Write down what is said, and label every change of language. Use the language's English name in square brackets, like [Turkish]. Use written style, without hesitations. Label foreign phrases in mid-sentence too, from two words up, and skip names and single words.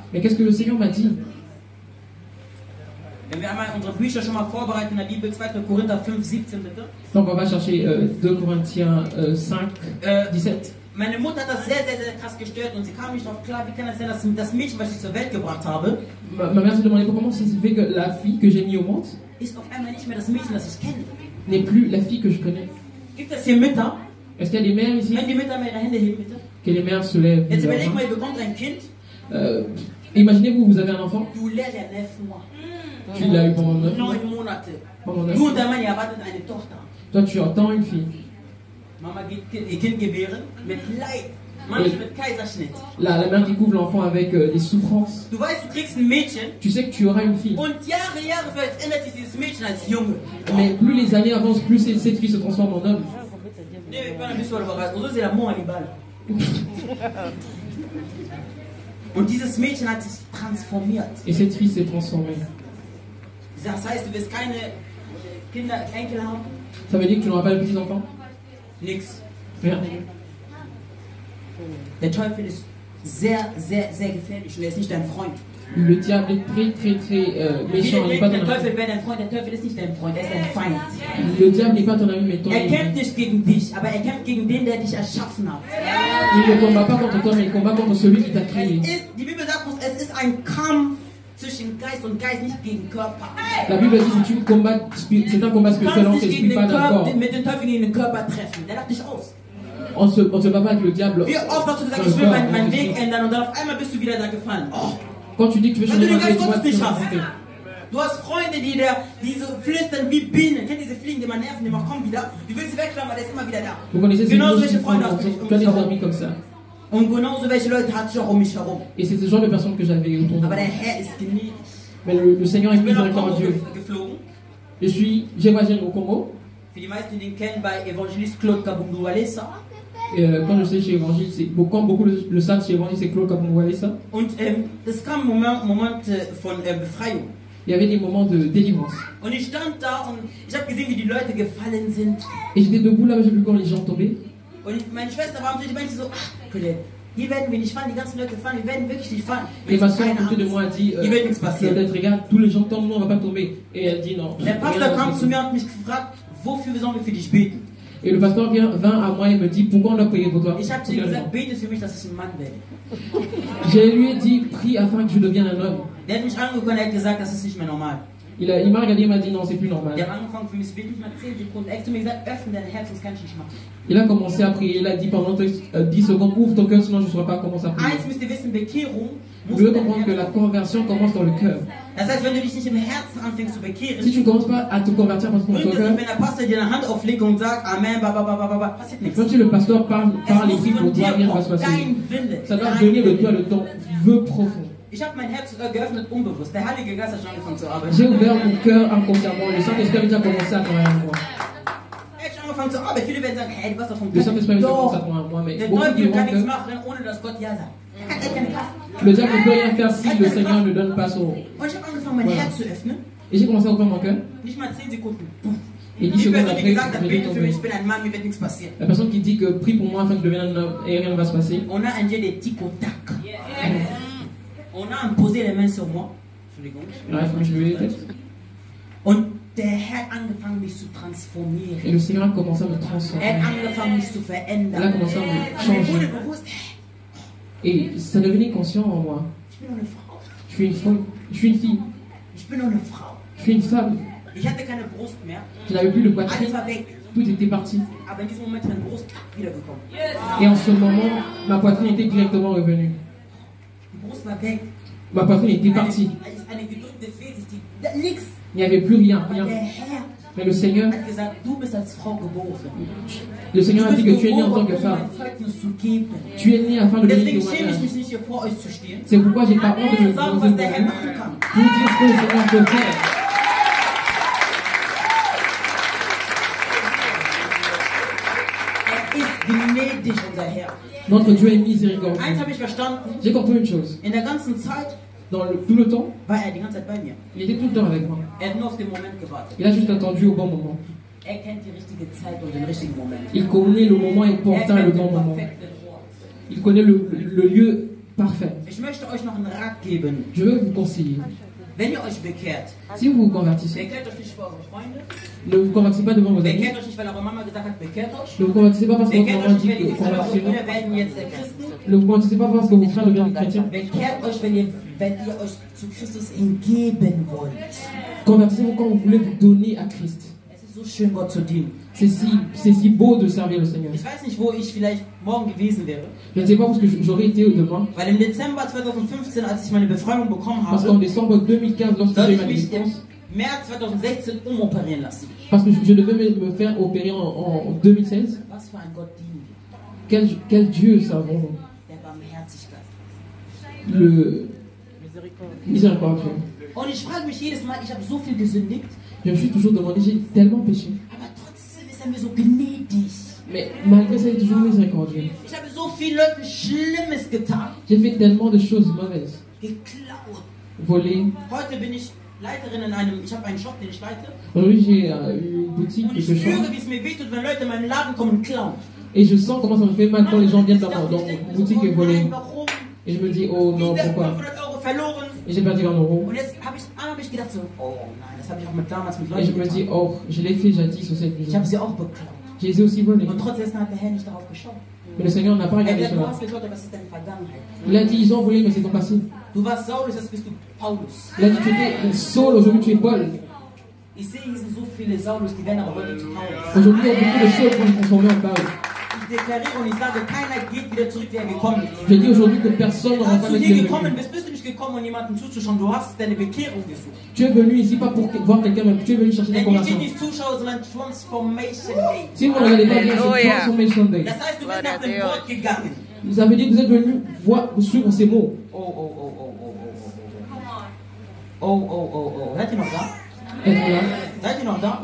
[French] Mais qu'est-ce que le Seigneur m'a dit? [German] Wenn wir einmal unsere Bücher schon mal vorbereiten in der Bibel, 2. Korinther 5, 17 bitte. [French] Donc on va chercher 2 Corinthiens 5, 17. [German] Meine Mutter hat das sehr, sehr, sehr krass gestört und sie kam nicht drauf klar, wie kann das sein, dass das Mädchen, was ich zur Welt gebracht habe, [French] Ma mère se demandait comment ça se fait que la fille que j'ai mis au monde [German] ist auf einmal nicht mehr das Mädchen, das ich kenne. [French] n'est plus la fille que je connais. [German] Gibt es hier Mütter? [French] Est-ce qu'il y a des mères ici? [German] Können die Mütter mal ihre Hände heben, bitte? [French] Que les mères se lèvent. [German] Jetzt [French] leurs [German] überleg [French] mains. [German] mal, ihr bekommt ein Kind, [French] Imaginez-vous, vous avez un enfant, du l'as der 9 Mois. tu l'as eu pendant 9 mois. [German] 9 Monate. [French] Pendant 9 [German] Du [French] mois. [German] und dein Mann, ihr erwartet eine Tochter. Toi, tu entends une fille. Mama geht ihr Kind gebären mit Leid. Manche mit Kaiserschnitt. [French] La mère découvre l'enfant avec des souffrances. [German] Du weißt, du kriegst ein Mädchen [French] Tu sais que tu auras une fille. [German] und Jahre vielleicht ändert sich dieses Mädchen als Junge. [French] Mais plus les années avancent, plus cette fille se transforme en homme. Nee, bana biswala bagazi. Uzozela mo alibala. [German] Und dieses Mädchen hat sich transformiert. [French] Et cette fille s'est transformée. [German] Das heißt, du wirst keine Kinder, Enkel haben? [French] Ça veut dire que tu n'auras pas de petits-enfants? [German] Nix. [French] Rien. [German] Der Teufel ist sehr, sehr, sehr gefährlich und er ist nicht dein Freund. [French] Le diable est très méchant, il n'est pas ton [German] Der [French] ami. [German] Teufel wäre dein Freund, der Teufel ist nicht dein Freund, er ist dein Feind. [French] Le diable n'est pas ton ami, mais ton [German] Er [French] ennemi. [German] kämpft nicht gegen dich, aber er kämpft gegen den, der dich erschaffen hat. [French] Il ne combat pas contre toi, mais il combat contre celui qui t'a créé. [German] Die Bibel sagt uns, es ist ein Kampf zwischen Geist und Geist, nicht gegen Körper. [French] La Bible dit c'est un combat spirituel [German] Du [French] entre [German] kannst [French] l'esprit, [German] dich gegen [French] pas [German] den [French] d'accord. [German] Körper, mit dem Teufel gegen den Körper treffen. Der lacht dich aus. [French] On se bat pas avec le diable. [German] Wie oft hast du gesagt, [French] dans [German] ich [French] le [German] will [French] corps. [German] meinen Weg ändern und dann auf einmal bist du wieder da gefallen. Oh. [French] Quand tu dis que tu veux [German] Wenn du [French] changer [German] den [French] ma [German] Geist [French] vie, tu [German] Gottes [French] vas [German] nicht [French] te [German] hast. Du hast Freunde, die so flüstern wie Bienen. Kennt ihr diese Fliegen, die man nerven, die man kommt wieder? Du willst sie wegklappen, aber der ist immer wieder da. [French] Vous connaissez ces [German] Genauso [French] gens [German] welche [French] qui [German] Freunde [French] font [German] hast du [French] tu as des [German] herum. [French] amis comme ça. [German] Und genauso welche Leute hatte ich auch um mich herum. [French] Et c'est ce genre de personnes que j'avais autour de [German] Aber [French] moi. [German] der Herr ist gnädig. [French] Mais le Seigneur est [German] Ich bin nach Kongo [French] miséricordieux. [German] geflogen. [French] J'ai voyagé au Congo. [German] Für die meisten, die den kennen, bei Evangelist Claude Kabundu Walesa. [French] Et quand je sais chez Évangile, quand beaucoup le savent chez Évangile, c'est Claude Kabungwalesa. [German] Und es kam ein Moment von Befreiung. [French] Il y avait des moments de délivrance. [German] Und ich stand da und ich habe gesehen, wie die Leute gefallen sind. [French] Et j'étais debout là, j'ai vu quand les gens tombaient. [German] Und meine Schwester war am Tisch, die meinte so, Kollege, hier werden wir nicht fallen, die ganzen Leute fallen, wir werden wirklich nicht fallen. [French] Et ma soeur à côté de moi a dit, [German] Hier wird nichts passieren. [French] Claudette, regarde, tous les gens tombent, nous on va pas tomber. Et elle dit non. [German] Der Pastor kam zu mir und hat mich gefragt, wofür sollen wir für dich beten? [French] Et le pasteur vint à moi et me dit, pourquoi on doit prier pour toi? [German] Ich habe zu ihm gesagt, bete für mich, dass ich ein Mann werde. [French] Je lui ai dit, prie afin que je devienne un homme. [German] Der hat mich angeguckt und hat gesagt, das ist nicht mehr normal. [French] Il m'a regardé et m'a dit, non, c'est plus normal. [German] Der hat angefangen für mich zu beten, ich mal 10 Sekunden. Er hat zu mir gesagt, öffne dein Herz, sonst kann ich nicht machen. [French] Il a commencé à prier, il a dit pendant 10 secondes, ouvre ton cœur, sinon je ne saurais pas comment ça prier. [German] Eins müsst ihr wissen, Bekehrung muss [French] Vous devez [German] dein [French] comprendre que la [German] Herz. [French] conversion commence dans le cœur. [German] Das heißt, wenn du dich nicht im Herzen anfängst zu bekehren, [French] Si tu ne commences pas à te convertir par ton [German] bringt es [French] cœur, [German] nicht, wenn der Pastor dir eine Hand auflegt und sagt, Amen, passiert nichts. [French] quand le pasteur parle [German] Es [French] et [German] muss [French] prie pour [German] von [French] toi, [German] dir [French] rien ne va [German] kommen, [French] se passer. [German] dein Wille. [French] Ça doit [German] dein [French] venir de [German] Wille. [French] toi, de ton vœu profond. [German] Ich habe mein Herz geöffnet, unbewusst. Der Heilige Geist hat schon angefangen zu arbeiten. [French] J'ai ouvert mon cœur inconsciemment. Le Saint-Esprit a déjà commencé à travailler en moi. [German] Er hat schon angefangen zu arbeiten. Viele werden sagen, hey, du warst doch vom [French] Le Saint-Esprit a déjà commencé à [German] Doch, [French] travailler en moi, mais [German] der [French] beaucoup [German] Teufel kann nichts [French] diront [German] machen, ohne dass Gott Ja sagt. Er hat keine Kraft. [French] que le diable ne peut rien faire si le Seigneur ne donne pas son. [German] Und ich habe angefangen, mein [French] Voilà. [German] Herz zu öffnen. [French] Et j'ai commencé à ouvrir mon cœur. [German] Nicht mal 10 Sekunden. [French] Et 10 [German] Die [French] secondes [German] Person, die [French] après, [German] gesagt hat, [French] je [German] bete [French] vais [German] für [French] tomber. [German] mich, ich bin ein Mann, mir wird nichts passieren. [French] La personne qui dit que prie pour moi afin que je devienne un homme et rien ne va se passer. On a un Dieu de tic au tac. On a posé les mains sur moi. [German] Entschuldigung. [French] Alors, il faut que je me lève la tête. [German] Und der Herr hat angefangen, mich zu [French] Et [German] transformieren. [French] le Seigneur a commencé à me [German] Er [French] transformer. [German] hat angefangen, mich zu [French] Il a [German] verändern. [French] commencé à me [German] Mir wurde [French] changer. [German] bewusst, [French] Et ça devenait conscient en moi. [German] ich bin nur eine Frau. [French] Je suis une femme, je suis une fille, [German] Ich bin nur eine Frau. [French] je suis une femme. [German] Ich hatte keine Brust mehr. [French] Je n'avais plus de [German] Alles [French] poitrine, [German] war weg. [French] tout était parti. [German] Aber in diesem Moment ist meine Brust wiedergekommen. [French] Et en ce moment, ma poitrine était directement revenue. [German] Die Brust war weg. [French] Ma poitrine était partie. [German] Eine gedrückte Fehlsicht, nix. [French] Il n'y avait plus rien, [German] Aber [French] rien. [German] der Herr [French] Mais le Seigneur [German] hat gesagt, du bist als Frau geboren. [French] a dit [German] Du [French] que [German] bist [French] tu es né en tant [German] geboren, [French] que [German] um [French] femme. [German] ein Zeugnis zu geben. [French] Tu es né afin de [German] Und [French] donner [German] deswegen [French] des [German] schäme ich [French] témoignages. [German] mich nicht, hier vor euch zu stehen. [French] C'est pourquoi j'ai pas honte de me [German] Sagen, [French] poser [German] was der Herr [French] pour [German] machen kann. [French] vous dire ce que le Seigneur peut faire. [German] Er ist gnädig, unser Herr. [French] Notre Dieu est miséricordieux. [German] Eins habe ich verstanden. [French] J'ai compris une chose. [German] In der ganzen Zeit [French] Tout le temps, [German] war er die ganze Zeit bei mir. [French] il était tout le temps avec moi. [German] Er hat nur auf den Moment gewartet. [French] Il a juste attendu au bon moment. [German] Er kennt die richtige Zeit und den richtigen Moment. [French] Il connaît le moment [German] Er [French] important et le [German] kennt [French] bon [German] den [French] moment. [German] perfekten Ort. [French] Il connaît le lieu parfait. [German] Ich möchte euch noch einen Rat geben. [French] Je veux vous conseiller. [German] Wenn ihr euch bekehrt, [French] Si vous vous convertissez, [German] bekehrt euch nicht vor eure Freunde, [French] ne vous convertissez pas devant vos amis. [German] bekehrt euch nicht, weil eure Mama gesagt hat, bekehrt euch. [French] Ne vous convertissez pas parce que votre [German] Bekehrt [French] maman [German] euch [French] dit [German] nicht, [French] que [German] wenn ihr gesagt habt, eure [French] convertissez-vous. [German] Brüder werden jetzt Christen. [French] Ne vous convertissez pas parce que vos frères deviennent chrétiens. [German] Bekehrt euch, wenn ihr euch zu Christus hingeben wollt. [French] Convertissez-vous quand vous voulez vous donner à Christ. [German] Es ist so schön, Gott zu dienen. [French] C'est si beau de servir le Seigneur. [German] Ich weiß nicht, wo ich vielleicht morgen gewesen wäre. [French] Je ne sais pas où j'aurais été demain. [German] Weil im Dezember 2015, als ich meine Befreiung bekommen [French] Parce qu'en [German] habe, [French] décembre 2015, lorsque [German] soll [French] j'ai eu [German] ich [French] ma [German] mich im [French] délivrance, [German] März 2016 umoperieren lassen. [French] parce que je devais me faire opérer en 2016. [German] Was für ein Gott dienen wir? [French] Quel Dieu servons-nous? [German] Der Barmherzigkeit. [French] Le miséricordieux. [German] Und ich frage mich jedes Mal, ich habe so viel gesündigt, [French] Je me suis toujours demandé, j'ai tellement péché. [German] aber trotzdem ist er mir so gnädig. [French] Mais malgré ça, il est toujours miséricordieux. [German] Ich habe so vielen Leuten Schlimmes getan. [French] J'ai fait tellement de choses mauvaises. [German] Geklaut. [French] Volé. [German] Heute bin ich Leiterin ich habe einen Shop, den ich leite. [French] Aujourd'hui, j'ai une boutique, [German] Und ich [French] quelque chose. [German] spüre, wie es mir wehtut, wenn Leute in meinen Laden kommen und klauen. [French] Et je sens comment ça me fait mal quand les gens viennent dans [German] Ich [French] ma [German] denke mir [French] boutique et [German] so, [French] voler. [German] nein, warum? [French] Et je me dis, oh non, [German] Wieder [French] pourquoi? [German] 500 € verloren. [French] Et j'ai perdu 1 euro. [German] Und jetzt habe ich gedacht so, oh nein, das habe ich auch damals mit [French] Et je [German] Leuten [French] me dis, [German] getan. [French] oh, je l'ai fait jadis aussi avec les [German] Ich habe [French] gens. [German] sie auch beklaut. [French] Je les ai aussi volés. [German] Und trotzdem hat der Herr nicht darauf geschaut. [French] Mais le Seigneur n'a pas [German] Er [French] regardé [German] hat, du [French] cela. [German] hast geklaut, aber was ist deine Vergangenheit? [French] Il a dit, ils ont volé, mais c'est ton passé. [German] Du warst Saulus, jetzt bist du Paulus. [French] Il a dit, tu étais Saul, aujourd'hui tu es Paul. [German] Ich sehe, hier sind so viele Saulus, die werden aber heute zu Paulus. [French] Aujourd'hui, il y a beaucoup de Saul qui vont se transformer en Paul. [German] Ich deklariere und ich sage, keiner geht wieder zurück, wie er gekommen ist. [French] Je dis aujourd'hui que personne ne [German] Als [French] va [German] du [French] pas [German] hier [French] être [German] gekommen [French] venu. [German] bist, bist du nicht gekommen, um jemandem zuzuschauen. Du hast deine Bekehrung gesucht. [French] Tu es venu ici pas pour voir quelqu'un, mais tu es venu chercher ta [German] Denn hier steht [French] conversion. [German] nicht Zuschauer, sondern Transformation Day. [French] Si vous ne regardez pas bien, c'est Alléluia. Transformation Day. [German] Das heißt, du bist nach dem [Spanish] Gloria a [German] Wort gegangen. [French] Vous avez dit que vous êtes venu voir, suivre ces mots. [German] Oh, oh, oh, oh, oh, oh, oh. Oh, oh, oh, oh. Seid ihr noch da? [French] Êtes-vous là? [German] Seid ihr noch da?